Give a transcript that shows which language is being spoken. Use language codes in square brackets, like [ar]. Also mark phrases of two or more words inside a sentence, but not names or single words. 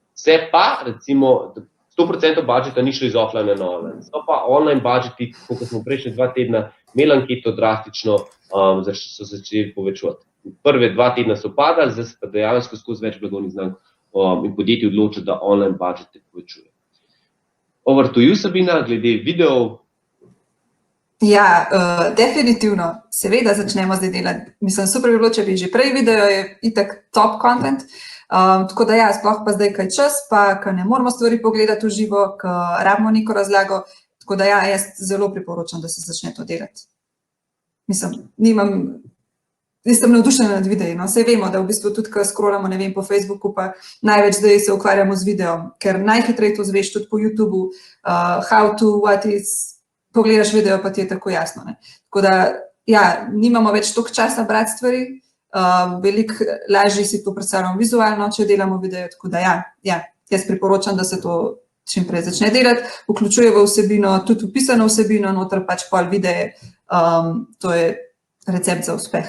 [sl] Se pa, recimo, 100% budžeta ni šlo iz offline na online. So pa online budžeti, kot smo prejšnje 2 tedna imeli anketo, drastično so začeli povečevati. Prve 2 tedna so padali, zdaj se pa dejansko skozi več blagovnih znamk in podjetij odloča, da online budžete povečuje. [en] Over to you, [sl] Sabina, glede videov. Ja, definitivno. Seveda začnemo zdaj delati. Mislim, super bi bilo, če bi že prej video, je itak [en] top content. [sl] Tako da ja, sploh pa zdaj kaj čas, pa ko ne moramo stvari pogledati v živo, ko rabimo neko razlago. Tako da ja, jaz zelo priporočam, da se začne to delati. Mislim, nisem navdušena nad videi, no. Saj vemo, da v bistvu tudi, ko scrollamo, ne vem, po Facebooku, pa največ zdaj se ukvarjamo z videom, ker najhitreje to zveš tudi po YouTubeu, [en] how to, what is, [sl] pogledaš video, pa ti je tako jasno, ne. Tako da, ja, nimamo več toliko časa brati stvari, veliko lažje si to predstavljamo vizualno, če delamo video, tako da ja, jaz priporočam, da se to čim prej začne delati, vključuje v vsebino, tudi upisano vsebino, noter pač pol videe, to je recept za uspeh.